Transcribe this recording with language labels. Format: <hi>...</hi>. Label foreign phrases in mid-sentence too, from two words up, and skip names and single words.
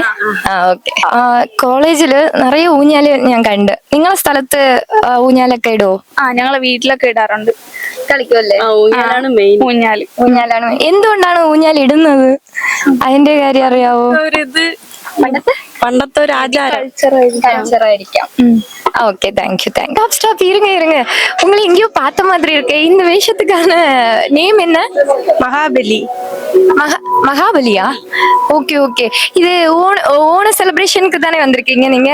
<ml>ഓക്കെ. കോളേജില് നിറയെ ഊഞ്ഞാല് ഞാൻ കണ്ട്. നിങ്ങളെ സ്ഥലത്ത് ഊഞ്ഞാലൊക്കെ ഇടുവോ? ഞങ്ങളെ വീട്ടിലൊക്കെ ഇടാറുണ്ട്. കളിക്കുമല്ലേ? ഊഞ്ഞാലാണ് മെയിൻ. ഊഞ്ഞാലാണ്. എന്തുകൊണ്ടാണ് ഊഞ്ഞാൽ ഇടുന്നത്? അതിന്റെ കാര്യം അറിയാവോ? പണ്ടത്തെ ഒരു ആചാരം,</ml> <ta>கல்ச்சர் ஆയിരിക്കാം. ஓகே, தேங்க்யூ. ஸ்டாப், இருங்க. உங்களை எங்கேயோ பார்த்த மாதிரி இருக்கு. இந்த வேஷத்துக்கான நேம் என்ன? மகாபலியா? ஓகே. இது ஓண செலிப்ரேஷனுக்கு தானே வந்திருக்கீங்க நீங்க?</ta>